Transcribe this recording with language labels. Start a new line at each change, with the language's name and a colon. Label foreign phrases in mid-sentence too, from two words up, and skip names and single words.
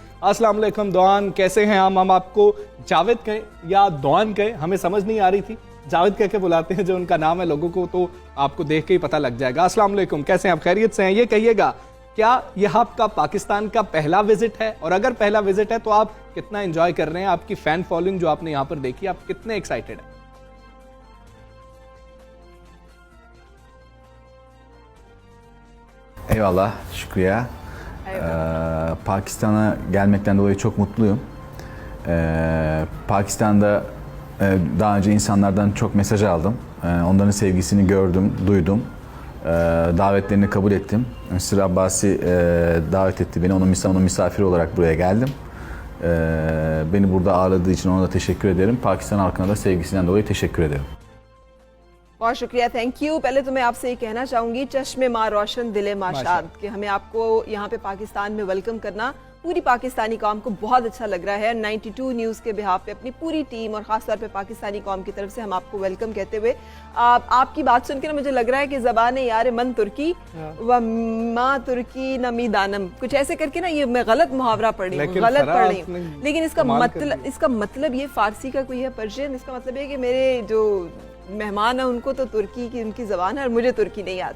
Urdu: السلام علیکم دوآن، کیسے ہیں؟ ہم آپ کو جاوید کہیں یا دوآن کہیں، ہمیں سمجھ نہیں آ رہی تھی. جاوید کہہ کے بلاتے ہیں جو ان کا نام ہے، لوگوں کو تو آپ کو دیکھ کے ہی پتا لگ جائے گا. السلام علیکم، کیسے ہیں آپ? خیریت سے ہیں? یہ کہیے گا، کیا یہ آپ کا پاکستان کا پہلا وزٹ ہے? اور اگر پہلا وزٹ ہے تو آپ کتنا انجوائے کر رہے ہیں؟ آپ کی
English: fan following
Urdu: جو آپ نے یہاں پر دیکھی، آپ کتنے ایکسائٹڈ ہیں?
Turkish: Eyvallah, şükriye. Pakistan'a gelmekten dolayı çok mutluyum. Pakistan'da daha önce insanlardan çok mesaj aldım. Onların sevgisini gördüm, duydum. Davetlerini kabul ettim. Mr. Abbasi davet etti beni, onun misafiri olarak buraya geldim. Beni burada ağırladığı için ona da teşekkür ederim. Pakistan halkına da sevgisinden dolayı teşekkür ederim.
Urdu: بہت شکریہ,
English: thank you.
Urdu: پہلے تو میں آپ سے یہ کہنا چاہوں گی,
Persian: چشم ما روشن دل ما شاد,
Urdu: کہ ہمیں آپ کو یہاں پہ پاکستان میں ویلکم کرنا پوری پاکستانی قوم کو بہت اچھا لگ رہا ہے. 92 نیوز کے بیہاف پہ اپنی پوری ٹیم اور خاص طور پہ پاکستانی قوم کی طرف سے ہم آپ کو ویلکم کہتے ہوئے، آپ کی بات سن کر مجھے لگ رہا ہے کہ
Persian: زبان یار من ترکی و ما ترکی نمی‌دانم,
Urdu: کچھ ایسے کر کے نا، یہ میں غلط محاورہ پڑھ رہی ہوں، لیکن اس کا مطلب یہ فارسی کا کوئی ہے، پرشین، اس کا مطلب یہ کہ میرے جو مہمان ہے ان کو تو ترکی کی ان کی زبان ہے اور مجھے ترکی نہیں آتی.